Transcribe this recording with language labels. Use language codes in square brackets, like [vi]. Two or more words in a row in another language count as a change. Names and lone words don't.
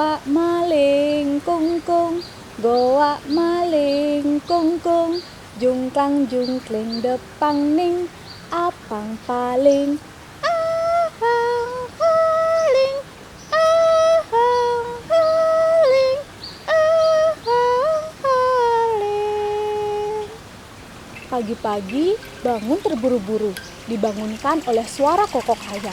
[ban] maling kungkung, goa maling kungkung, jungklang jungkling depang ning, apang paling, ahang paling, ahang paling, ahang paling. [id] Pagi-pagi bangun terburu-buru, dibangunkan oleh suara kokok ayam.